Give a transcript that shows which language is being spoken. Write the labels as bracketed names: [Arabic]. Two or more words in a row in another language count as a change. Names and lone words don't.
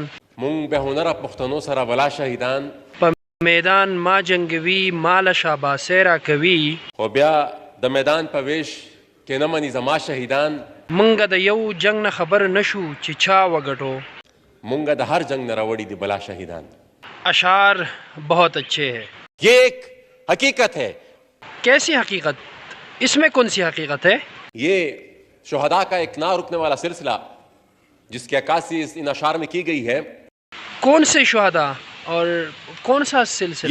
[Pashto] مونږ به هنر پښتنو سره ولا شهیدان. په میدان ما جنگوي، مال شاباسه را کوي. خو بیا د میدان په ویش کې نه مني زما شهیدان. مونږ د یو جنگ نه خبر نشو چې چا وګټو. مونږ د هر جنگ نه راوړي دي بلا شهیدان. [Urdu] اشعار بہت اچھے ہیں. یہ ایک حقیقت ہے. کیسی حقیقت؟ اس میں کون سی حقیقت ہے؟ یہ شہداء کا ایک نہ رکنے والا سلسلہ جس کی عکاسی ان اشعار میں کی گئی ہے. کون سے شہداء اور کون سا سلسلہ؟